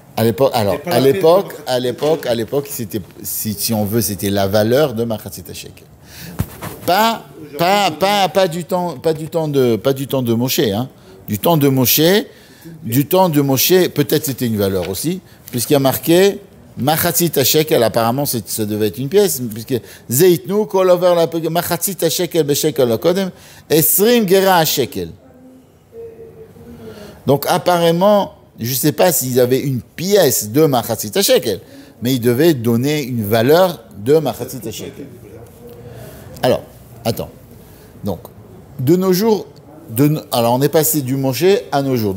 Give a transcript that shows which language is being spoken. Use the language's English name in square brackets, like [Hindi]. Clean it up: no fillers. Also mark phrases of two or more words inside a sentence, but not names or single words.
[French] À l'époque, c'était, si on veut, c'était la valeur de [Hebrew] מחצית שקל. [French] Pas du temps de Moshe, hein. Du temps de Moshe, peut-être c'était une valeur aussi, puisqu'il y a marqué [Hebrew] מחצית שקל, [French] apparemment ça devait être une pièce, puisque [Hebrew] זה יתנו כל עובר על מחצית שקל בשקל הקודש עשרים גרה שקל. [French] Donc apparemment, je ne sais pas s'ils avaient une pièce de [Hebrew] מחצית שקל, [French] mais ils devaient donner une valeur de [Hebrew] מחצית שקל. [French] Alors, attends. Donc, de nos jours, alors on est passé du Moshe à nos jours.